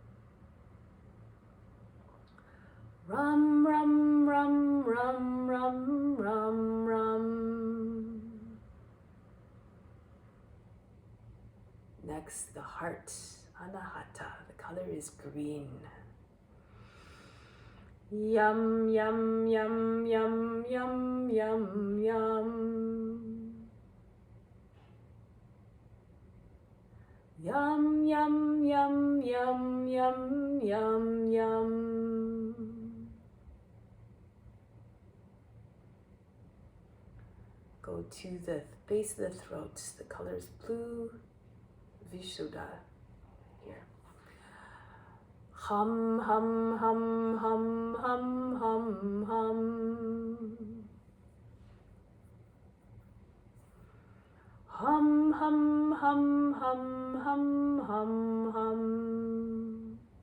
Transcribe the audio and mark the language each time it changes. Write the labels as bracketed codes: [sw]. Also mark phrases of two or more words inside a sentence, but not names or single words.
[sa] Ram, ram, ram, ram, ram, ram, ram. [en] Next, the heart, Anahata, the color is green. [sa] Yum, yum, yum, yum, yum, yum, yum. Yum, yum, yum, yum, yum, yum, yum. [en] Go to the base of the throat. The color is blue, Vishuddha. Here. [sa] Hum, hum, hum, hum, hum, hum, hum. Hum, hum, hum, hum, hum, hum, hum.